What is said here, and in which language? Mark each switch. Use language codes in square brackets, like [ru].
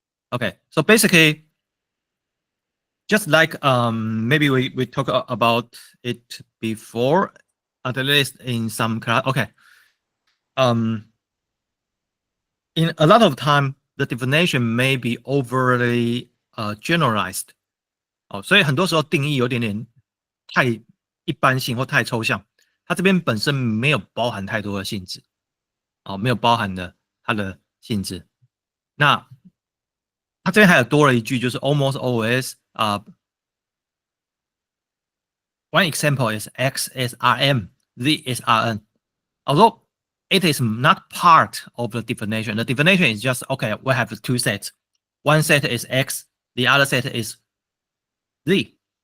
[en] Okay, so basically, just like maybe we talked about it before, at least in some class. Okay. In a lot of time, the definition may be overly generalized. [zh] 所以很多时候定义有点点太一般性或太抽象，它这边本身没有包含太多的性质，没有包含的它的性质。那它这边还有多了一句，就是 [en] almost always one example is X is Rm, Z is Rn. Although it is not part of the definition. The definition is just, okay, we have two sets. One set is X, the other set is Z.